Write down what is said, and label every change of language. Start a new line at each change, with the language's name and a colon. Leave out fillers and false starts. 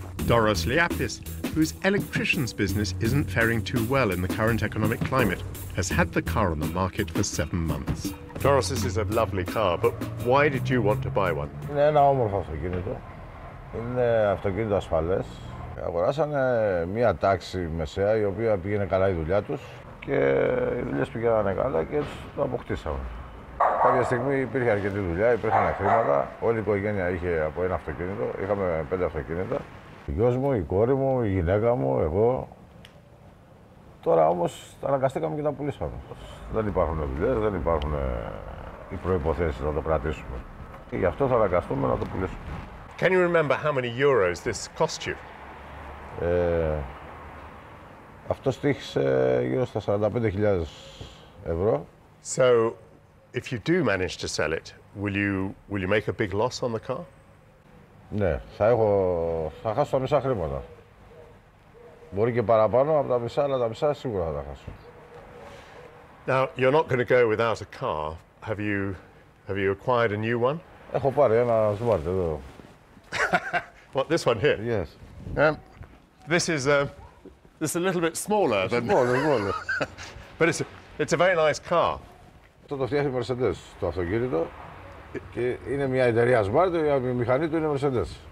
English: Doros Liapis, whose electrician's business isn't faring too well in the current economic climate, has had the car on the market for 7 months. Doros, this is a lovely car, but why did you want to buy one?
Greek: Είναι ένα όμορφο αυτοκίνητο. Είναι αυτοκίνητο ασφαλές. Αγοράσανε μία τάξη μεσαία η οποία πήγαινε καλά η δουλειά τους και οι δουλειές πηγαίνανε καλά και έτσι το αποκτήσαμε. Κάποια στιγμή υπήρχε αρκετή δουλειά, υπήρχαν χρήματα. Όλη η οικογένεια είχε από ένα αυτοκίνητο. Είχαμε 5 αυτοκίνητα. Ο γιος μου, η κόρη μου, η γυναίκα μου, εγώ. Τώρα όμως αναγκαστήκαμε και τα πουλήσαμε. Δεν υπάρχουν δουλειές, δεν υπάρχουν οι προϋποθέσεις να το κρατήσουμε. Και γι' αυτό θα αναγκαστούμε να το πουλήσουμε.
English: Can you remember how many euros this cost you?
Greek: Αυτό στοίχησε γύρω στα 45.000 ευρώ.
English: So, if you do manage to sell it, will you make a big loss on the car?
Greek: Ναι, θα χάσω τα μισά χρήματα. Μπορεί και παραπάνω από τα μισά, αλλά τα μισά σίγουρα θα τα χάσω.
English: Now, you're not going to go without a car. Have you acquired a new one?
Greek: Έχω πάρει ένα smart εδώ.
English: What, this one here? Yes. This is a little bit smaller than... Smaller. But it's a very nice car.
Greek: Αυτό το φτιάχνει η Mercedes, το αυτοκίνητο. Και είναι μια εταιρεία smart, η μηχανή του είναι Mercedes.